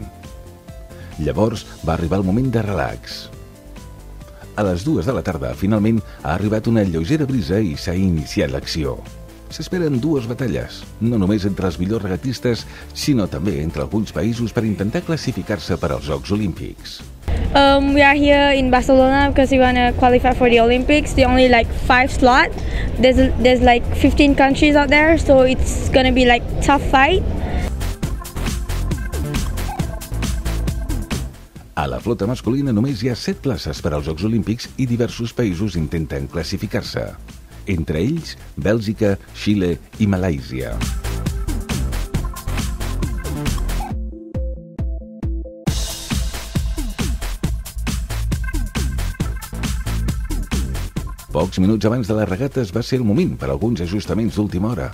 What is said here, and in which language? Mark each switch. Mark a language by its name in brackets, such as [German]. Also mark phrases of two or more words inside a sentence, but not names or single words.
[Catalan] Llavors va arribar el moment de relax. A les 2 de la tarda, finalment, ha arribat una lleugera brisa i s'ha iniciat l'acció. S'esperen dues batalles, no només entre els millors regatistes, sinó també entre alguns països per intentar classificar-se per als Jocs Olímpics. [English] We are here in Barcelona because we want to qualify for the Olympics. There are only 5 slots. There's 15 countries out there, so it's going to be tough fight. [Catalan] A la flota masculina només hi ha 7 places per als Jocs Olímpics i diversos països intenten classificar-se. Entre ells, Bèlgica, Xile i Malàisia. Pocs minuts abans de la regata va ser el moment per a alguns ajustaments d'última hora.